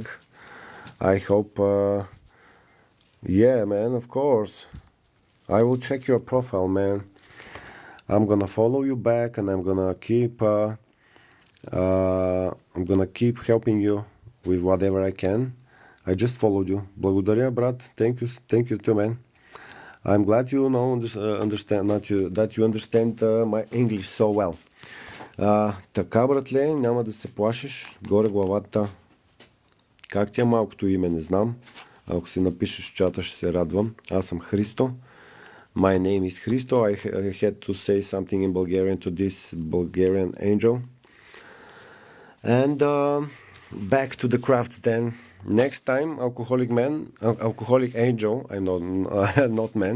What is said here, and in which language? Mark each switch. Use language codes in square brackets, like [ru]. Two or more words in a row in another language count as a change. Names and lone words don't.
[en] I hope, yeah, man, of course. I will check your profile, man. I'm gonna follow you back, and I'm gonna keep helping you with whatever I can. I just followed you. [bg] Благодаря, брат. [en] Thank you too, man. I'm glad you understand that you understand my English so well. [bg] Така, братле, няма да се плашиш. Горе главата. Как ти е малкото име, не знам. Ако си напишеш в чата, ще се радвам. Аз съм Христо. [en] My name is Hristo. I had to say something in Bulgarian to this Bulgarian angel. And back to the craft then. Next time, alcoholic angel, I know, not man.